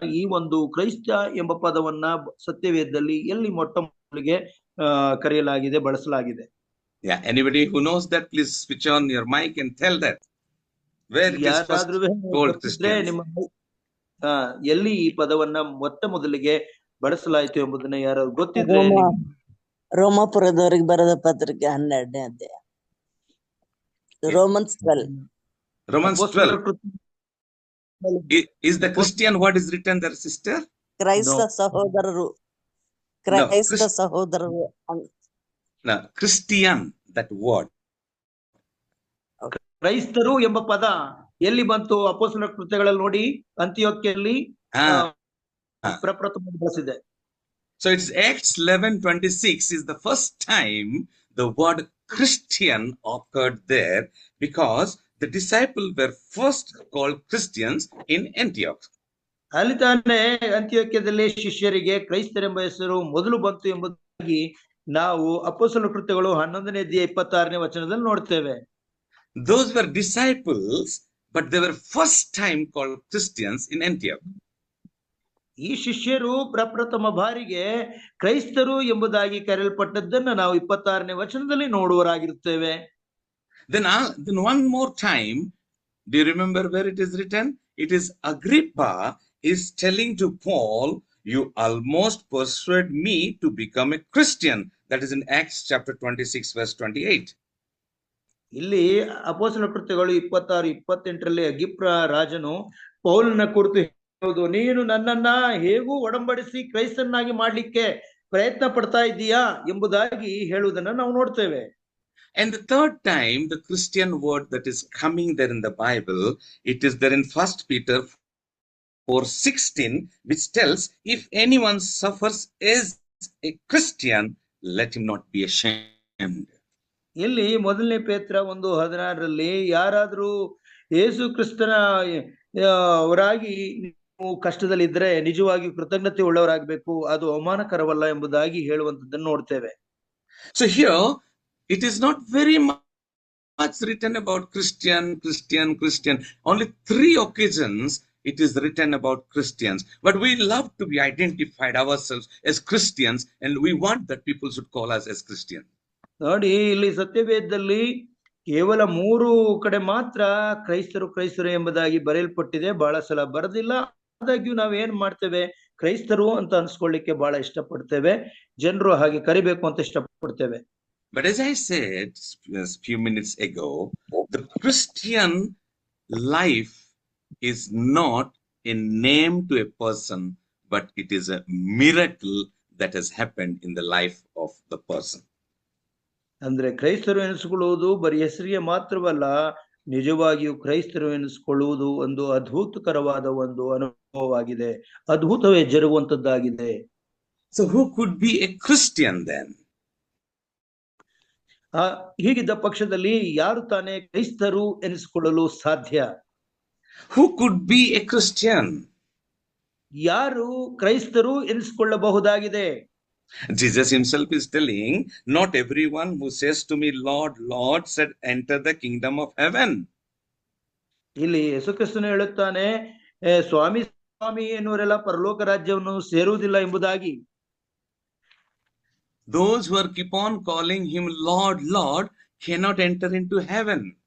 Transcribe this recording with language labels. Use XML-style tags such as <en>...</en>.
<kn>ಈ ಒಂದು ಕ್ರೈಸ್ತ ಎಂಬ ಪದವನ್ನ ಸತ್ಯವೇದದಲ್ಲಿ ಎಲ್ಲಿ ಮೊಟ್ಟ ಮೊದಲಿಗೆ ಕರೆಯಲಾಗಿದೆ, ಬಳಸಲಾಗಿದೆ?</kn> <en>Yeah, anybody who knows that, please switch on your mic and tell that. Where it is first called Christians?</en> <kn>ಎಲ್ಲಿ ಈ ಪದವನ್ನ ಮೊಟ್ಟ ಮೊದಲಿಗೆ ಬಳಸಲಾಯಿತು ಎಂಬುದನ್ನ ಯಾರು ಗೊತ್ತಿದ್ರೆ? ರೋಮಾಪುರದವರಿಗೆ ಬರೆದ ಪತ್ರಿಕೆ 12ನೇ ಅಧ್ಯಾಯ, Romans 12.</kn> <en>Romans 12. Is the Christian what is written there, sister?</en> <kn>ಕ್ರೈಸ್ತ ಸಹೋದರರು, ಕ್ರೈಸ್ತ ಸಹೋದರರು.</kn> <en>No, Christian, that word.</en> <kn>ಕ್ರೈಸ್ತರು ಎಂಬ ಪದ ಎಲ್ಲಿ ಬಂತು? ಅಪೊಸ್ತಲರ ಕೃತ್ಯಗಳಲ್ಲಿ ನೋಡಿ, ಅಂತಿಯೋಕ್ಯಲ್ಲಿ ಪ್ರಪ್ರಥಮ ಬಳಸಿದೆ.</kn> <en>So it's Acts 11:26 is the first time the word Christian occurred there, because the disciples were first called Christians in Antioch.</en> <kn>ಅಲ್ಲಿ ತಾನೇ ಅಂತಿಯೋಕ್ಯದಲ್ಲಿ ಶಿಷ್ಯರಿಗೆ ಕ್ರೈಸ್ತರೆಂಬ ಹೆಸರು ಮೊದಲು ಬಂತು ಎಂಬುದಾಗಿ ನಾವು ಅಪೊಸ್ತಲರ ಕೃತ್ಯಗಳು 11ನೇ ಅಧ್ಯಾಯ 26ನೇ ವಚನದಲ್ಲಿ ನೋಡ್ತೇವೆ.</kn> <en>Those were disciples, but they were first time called Christians in Antioch.</en> <kn>ಈ ಶಿಷ್ಯರು ಪ್ರಪ್ರಥಮ ಬಾರಿಗೆ ಕ್ರೈಸ್ತರು ಎಂಬುದಾಗಿ ಕರೆಯಲ್ಪಟ್ಟದ್ದನ್ನ ನಾವು 26ನೇ ವಚನದಲ್ಲಿ ನೋಡುವರಾಗಿರುತ್ತೇವೆ.</kn> <en>Then one more time, do you remember where it is written? It is Agrippa is telling to Paul, you almost persuade me to become a Christian. That is in Acts chapter 26 verse 28.</en> <kn>ಇಲ್ಲಿ ಅಪೊಸ್ತಲರ ಕೃತ್ಯಗಳು 26-28ರಲ್ಲಿ ಅಗ್ರಿಪ್ಪ ರಾಜನು ಪೌಲನ ಕುರಿತು ಹೇಳುವುದು, ನೀನು ನನ್ನನ್ನ ಹೇಗೂ ಒಡಂಬಡಿಸಿ ಕ್ರೈಸ್ತನಾಗಿ ಮಾಡ್ಲಿಕ್ಕೆ ಪ್ರಯತ್ನ ಪಡ್ತಾ ಇದ್ದೀಯಾ ಎಂಬುದಾಗಿ ಹೇಳುವುದನ್ನ ನಾವು ನೋಡ್ತೇವೆ.</kn> <en>And the third time, the Christian word that is coming there in the Bible, it is there in 1 Peter 4:16, which tells, if anyone suffers as a Christian, let him not be ashamed.</en> <kn>ಇಲ್ಲಿ ಮೊದಲನೇ ಪೇತ್ರ 1:16 ಯಾರಾದ್ರೂ ಯೇಸು ಕ್ರಿಸ್ತನ ಅವರಾಗಿ ನೀವು ಕಷ್ಟದಲ್ಲಿದ್ರೆ ನಿಜವಾಗಿ ಕೃತಜ್ಞತೆ ಉಳ್ಳವರಾಗಬೇಕು, ಅದು ಅವಮಾನಕರವಲ್ಲ ಎಂಬುದಾಗಿ ಹೇಳುವಂತದ್ದನ್ನು ನೋಡ್ತೇವೆ.</kn> <en>So here it is not very much written about Christian. Only 3 occasions it is written about Christians, but we love to be identified ourselves as Christians, and we want that people should call us as Christians.</en> <kn>ನೋಡಿ, ಇಲ್ಲಿ ಸತ್ಯವೇದದಲ್ಲಿ ಕೇವಲ 3 ಕಡೆ ಮಾತ್ರ ಕ್ರೈಸ್ತರು ಎಂಬುದಾಗಿ ಬರೆಯಲ್ಪಟ್ಟಿದೆ, ಬಹಳ ಸಲ ಬರೆದಿಲ್ಲ. ಆದಾಗ್ಯೂ ನಾವ್ ಏನ್ ಮಾಡ್ತೇವೆ, ಕ್ರೈಸ್ತರು ಅಂತ ಅನ್ಸ್ಕೊಳ್ಳಿಕ್ಕೆ ಬಹಳ ಇಷ್ಟಪಡ್ತೇವೆ, ಜನರು ಹಾಗೆ ಕರಿಬೇಕು ಅಂತ ಇಷ್ಟಪಡ್ತೇವೆ.</kn> <en>But as I said a few minutes ago, the Christian life is not a name to a person, but it is a miracle that has happened in the life of the person.</en> <kn>ಅಂದ್ರೆ ಕ್ರೈಸ್ತರು ಎನಿಸಿಕೊಳ್ಳುವುದು ಬರೀ ಹೆಸರಿಗೆ ಮಾತ್ರವಲ್ಲ, ನಿಜವಾಗಿಯೂ ಕ್ರೈಸ್ತರು ಎನಿಸಿಕೊಳ್ಳುವುದು ಒಂದು ಅದ್ಭುತಕರವಾದ ಒಂದು ಅನುಭವವಾಗಿದೆ, ಅದ್ಭುತವೇ ಜರುಗುವಂತದ್ದಾಗಿದೆ.</kn> <en>So who could be a Christian then?</en> <kn>ಹೀಗಿದ್ದ ಪಕ್ಷದಲ್ಲಿ ಯಾರು ತಾನೇ ಕ್ರೈಸ್ತರು ಎನಿಸಿಕೊಳ್ಳಲು ಸಾಧ್ಯ?</kn> <en>Who could be a Christian?</en> <kn>ಯಾರು ಕ್ರೈಸ್ತರು ಎನಿಸಿಕೊಳ್ಳಬಹುದಾಗಿದೆ?</kn> <en>Jesus himself is telling, not everyone who says to me, Lord, Lord, said enter the kingdom of heaven.</en> <kn>ಇಲ್ಲಿ ಯೇಸು ಕ್ರಿಸ್ತನು ಹೇಳುತ್ತಾನೆ, ಸ್ವಾಮಿ ಸ್ವಾಮಿ ಎನ್ನುವರೆಲ್ಲ ಪರಲೋಕ ರಾಜ್ಯವನ್ನು ಸೇರುವುದಿಲ್ಲ ಎಂಬುದಾಗಿ.</kn> <en>Those who are keep on calling him Lord, Lord cannot enter into heaven.</en>